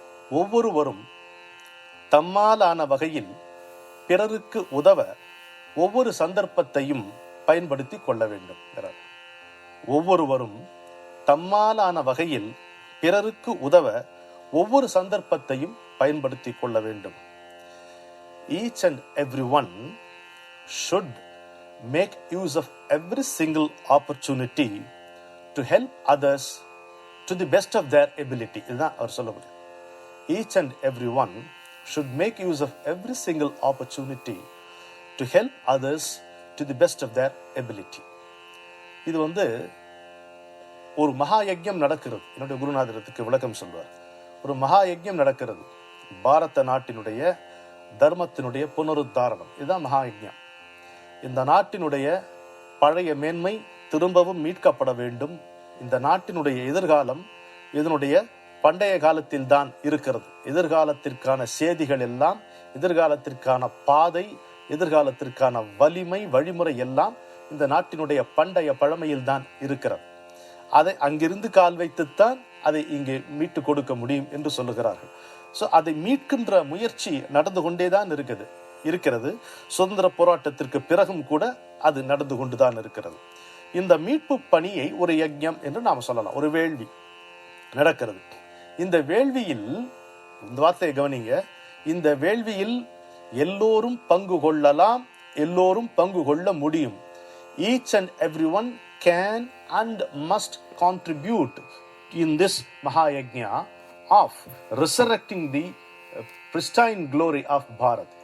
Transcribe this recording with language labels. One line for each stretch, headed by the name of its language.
Tamil: ஒவ்வொருவரும் தம்மாலான வகையில் பிறருக்கு உதவ ஒவ்வொரு சந்தர்ப்பத்தையும் பயன்படுத்தி கொள்ள வேண்டும். ஒவ்வொருவரும் தம்மாலான வகையில் பிறருக்கு உதவ ஒவ்வொரு சந்தர்ப்பத்தையும் பயன்படுத்தி கொள்ள வேண்டும்.
English: Each and everyone should make use of every single opportunity to help others to the best of their ability.
Tamil: இதுதான் அவர் சொல்ல முடியும்.
English: Each and everyone should make use of every single opportunity to help others to the best of their ability.
Tamil: இது ஒரு மகா யஜ்யம் நடக்கிறது. என்னுடைய குருநாதரத்துக்கு விளக்கம் சொல்வார். ஒரு மகா யஜ்யம் நடக்கிறது, பாரத நாட்டினுடைய தர்மத்தினுடைய புனருத்தாரணம். இதுதான் மகா யஜ்யம். இந்த நாட்டினுடைய பழைய மேன்மை திரும்பவும் மீட்கப்பட வேண்டும். இந்த நாட்டினுடைய எதிர்காலம் இதனுடைய பண்டைய காலத்தில் தான் இருக்கிறது. எதிர்காலத்திற்கான செய்திகள் எல்லாம், எதிர்காலத்திற்கான பாதை, எதிர்காலத்திற்கான வலிமை வழிமுறை எல்லாம் இந்த நாட்டினுடைய பண்டைய பழமையில் தான் இருக்கிறது. அதை அங்கிருந்து கால் வைத்துத்தான் அதை இங்கே மீட்டு கொடுக்க முடியும் என்று சொல்லுகிறார்கள். ஸோ அதை மீட்கின்ற முயற்சி நடந்து கொண்டேதான் இருக்கிறது. சுதந்திர போராட்டத்திற்கு பிறகும் கூட அது நடந்து கொண்டுதான் இருக்கிறது. இந்த மீட்பு பணியை ஒரு யஜ்ஞம் என்று நாம் சொல்லலாம். ஒரு வேள்வி நடக்கிறது. இந்த வேள்வியில், இந்த வார்த்தையை கவனிங்க, இந்த வேள்வியில் எல்லோரும் பங்கு கொள்ளலாம், எல்லோரும் பங்கு கொள்ள முடியும்.
English: Each and everyone can and must contribute in this Mahayajna of resurrecting the pristine glory of Bharat.